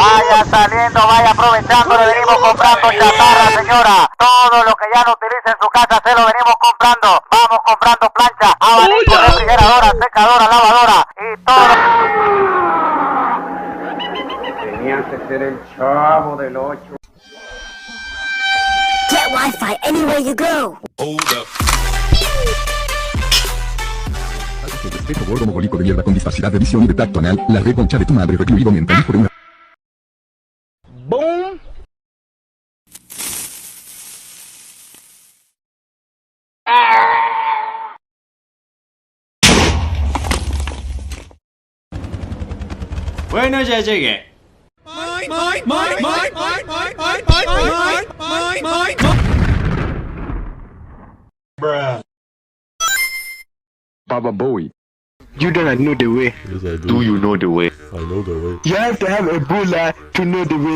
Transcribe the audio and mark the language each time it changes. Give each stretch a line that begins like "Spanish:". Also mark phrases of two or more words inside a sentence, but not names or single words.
Spanish: Vaya saliendo, vaya aprovechando, le venimos comprando chatarra, señora. Todo lo que ya no utilice en su casa se lo venimos comprando. Vamos comprando plancha, abanico, refrigeradora, secadora, lavadora y todo. Tenía que ser el chavo del 8.
English: Get Wi-Fi anywhere you go.
Spanish: Respeto gordo mogólico de mierda con discapacidad de visión y de tacto anal, la reconcha de tu madre recluido mental por una... Boom. Bueno, ya llegué. Baba Boy.
English: You don't know the way. Yes, I do. Do you know the way? I know the way. You have to have Ebola to know the way.